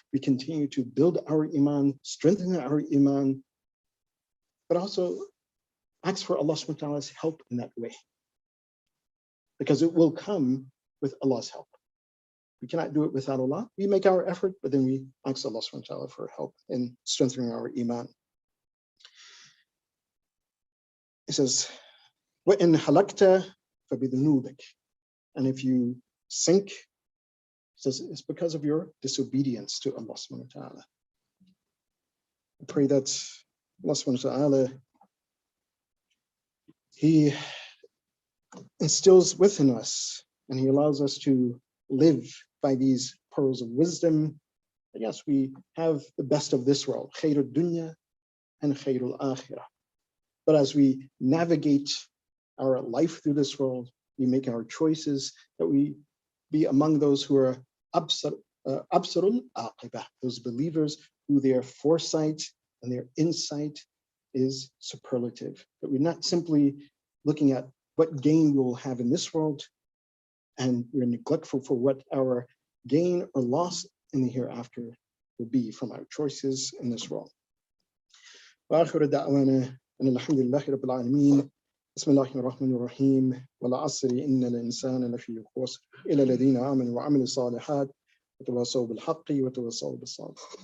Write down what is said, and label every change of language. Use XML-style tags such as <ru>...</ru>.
<en>We continue to build our iman, strengthen our iman, but also ask for Allah subhanahu wa ta'ala's help in that way. Because it will come with Allah's help. We cannot do it without Allah. We make our effort, but then we ask Allah subhanahu wa ta'ala for help in strengthening our iman.</en> <ar>It says, وَإِنْ حَلَقْتَ فَبِذُنُوبِكَ.</ar> <en>And if you sink, it says it's because of your disobedience to Allah subhanahu wa ta'ala. I pray that Allah subhanahu wa ta'ala, He instills within us and He allows us to live by these pearls of wisdom. And yes, we have the best of this world, khairul dunya and khairul akhirah. But as we navigate our life through this world, we make our choices, that we be among those who are absarul aqibah, those believers who their foresight and their insight is superlative. That we're not simply looking at what gain we will have in this world, and we're neglectful for what our gain or loss in the hereafter will be from our choices in this world.</en> <ar>وآخر دعوانا أن الحمد لله رب العالمين. بسم الله الرحمن الرحيم. والعصر إن الإنسان لفي خسر إلا الذين آمنوا وعملوا الصالحات وتواصوا بالحق وتواصوا بالصبر.</ar>